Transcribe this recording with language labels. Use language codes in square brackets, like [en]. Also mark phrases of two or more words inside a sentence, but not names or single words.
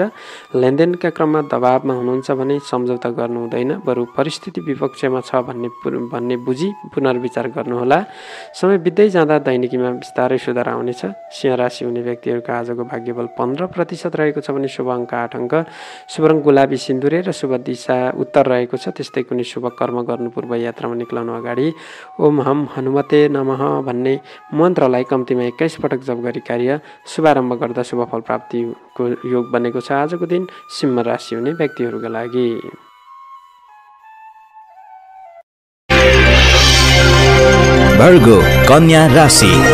[ne] लेनदेनका क्रममा दबावमा हुनुहुन्छ भने सम्झौता गर्नु हुँदैन, बरु परिस्थिति विपक्षमा छ भन्ने बुझी पुनर्विचार गर्नुहोला। समय बित्दै जाँदा दैनिकीमा बिस्तारै सुधार आउनेछ। सिंह राशि हुने व्यक्तिहरूको आजको भाग्यबल 15% रहेको छ भने शुभ अङ्क 8 अङ्क, शुभ रङ गुलाबी सिन्दुरे र शुभ दिशा उत्तर रहेको छ। त्यस्तै कुनै शुभ कर्म गर्नु पूर्व यात्रामा निक्लनु अगाडि [sa] ओम हम हनुमते नमः [ne] भन्ने मन्त्रलाई कम्तीमा 21 पटक जप गरी कार्य शुभारम्भ गर्दा शुभ फल प्राप्तिको योग बनेको छ आजको दिन सिंह राशि हुने व्यक्तिहरूका लागि। वर्गो कन्या राशि।